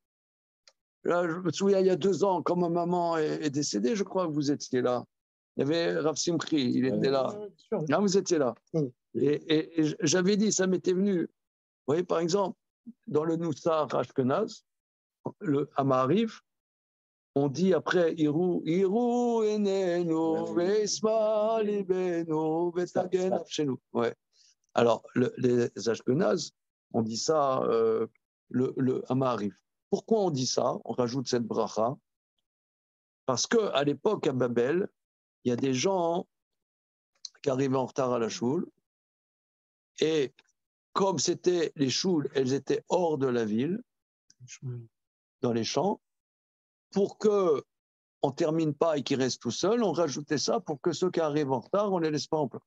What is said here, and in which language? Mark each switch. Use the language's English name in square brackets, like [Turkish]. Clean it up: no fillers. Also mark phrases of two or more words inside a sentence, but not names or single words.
[French] Là, je me souviens, il y a 2 ans, quand ma maman est décédée, je crois que vous étiez là. Il y avait Rav Simchi, il était là. Là, vous étiez là. Et j'avais dit, ça m'était venu. Vous voyez, par exemple, dans le Noussar Ashkenaz, le Amarif, on dit après [Hebrew] יראו עינינו וישמח לבנו ותגל נפשנו. [French] Ouais. Alors, les Ashkenaz, on dit ça, le Amarif. Pourquoi on dit ça? On rajoute cette bracha. Parce qu'à l'époque, à Babel, il y a des gens qui arrivaient en retard à la choule. Et comme c'était les choules, elles étaient hors de la ville, dans les champs, pour qu'on ne termine pas et qu'ils restent tout seuls, on rajoutait ça pour que ceux qui arrivent en retard, on ne les laisse pas en place.